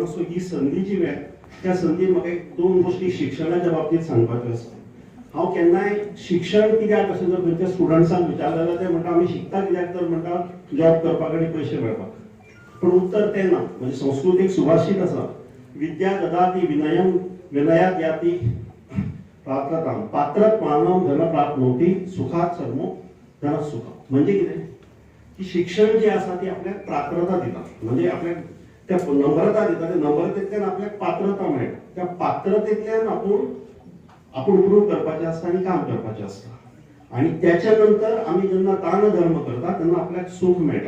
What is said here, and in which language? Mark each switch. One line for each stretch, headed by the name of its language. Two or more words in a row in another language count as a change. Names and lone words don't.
Konkani: सो ही संदी जी मेळ्ळी, त्या संदीन म्हाका एक दोन गोश्टी शिक्षणाच्या बाबतींत सांगपाच्यो आसा. हांव केन्नाय शिक्षण कित्याक अशें जर खंयच्या स्टुडंट्सांक विचारलें जाल्यार ते म्हणटा आमी शिकता कित्याक, तर म्हणटा जॉब करपाक आनी पयशे मेळपाक. पण उत्तर तें ना. म्हणजे संस्कृत एक सुभाशीत आसा,
Sanskrit: विद्या ददाति विनयम विनयात याति पात्रताम पात्रत्वानं धन प्राप्नोति सुखात सर्वो धन सुखम.
Konkani: म्हणजे कितें की शिक्षण जे आसा ती आपल्याक पात्रता दिता. म्हणजे आपल्याक त्या नम्रता दिता, त्या नम्रतेंतल्यान आपल्याक पात्रता मेळटा. त्या पात्रतेंतल्यान आपूण प्रूव करपाचें आसता आनी काम करपाचें आसता. आणि त्याच्या नंतर आमी जेन्ना दान धर्म करता तेन्ना आपल्याक सुख मेळटा.